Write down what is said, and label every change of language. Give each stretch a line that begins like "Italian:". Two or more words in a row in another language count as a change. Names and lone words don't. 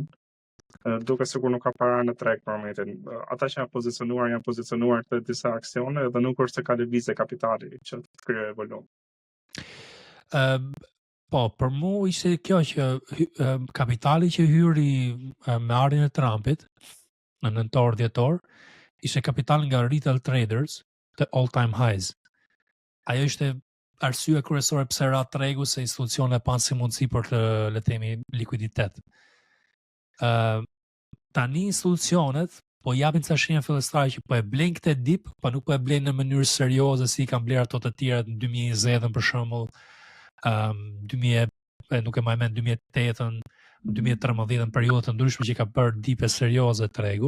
Albanian: Duke sikur nuk ka para në treg për momentin. Ata që janë pozicionuar të disa aksione dhe nuk është se ka lëvizje kapitali që të krijojë volum. Po, për mu ishte kjo që kapitali që hyri me ardhin e Trumpit në nëntor-dhjetor, ishte kapital nga
English: retail traders
Albanian: të
English: all-time highs.
Albanian: Ajo ishte arsye kryesore pse ra tregu se institucionet panë si mundësi për të le të themi likuiditet. Tani institucionet po japin ca shenja fillestare që po e blejnë këtë dip, po nuk po e blejnë në mënyrë serioze si i kanë bler ato të tjerat në 2020 për shembull, 2008-ën, 2013-ën, periudhë të ndryshme që ka bërë dipe serioze tregu.